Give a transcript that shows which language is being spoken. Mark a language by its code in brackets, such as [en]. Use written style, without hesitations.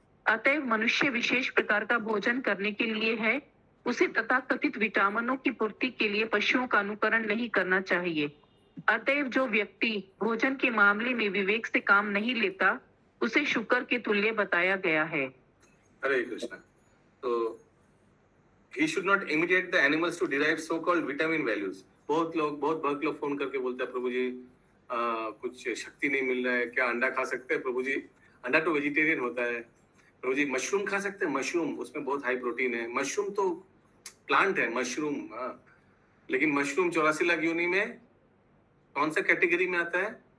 [hi] अतएव मनुष्य विशेष प्रकार का भोजन करने के लिए है, उसे तथाकथित विटामिनों की पूर्ति के लिए पशुओं का अनुकरण नहीं करना चाहिए। अतएव जो व्यक्ति भोजन के मामले में विवेक से काम नहीं लेता, उसे शुकर के तुल्य बताया गया है। हरे कृष्णा। तो [en] he should not imitate the animals to derive so called vitamin values। [hi] बहुत भक्त लोग फोन करके बोलते हैं, प्रभु जी कुछ शक्ति नहीं मिल रहा है, क्या अंडा खा सकते हैं? प्रभु जी, अंडा तो वेजिटेरियन होता है। प्रभु जी, मशरूम खा सकते हैं? मशरूम, उसमें बहुत हाई प्रोटीन है। मशरूम तो प्लांट है, मशरूम। लेकिन मशरूम 84 लाख योनि में कौन सा कैटेगरी में आता है?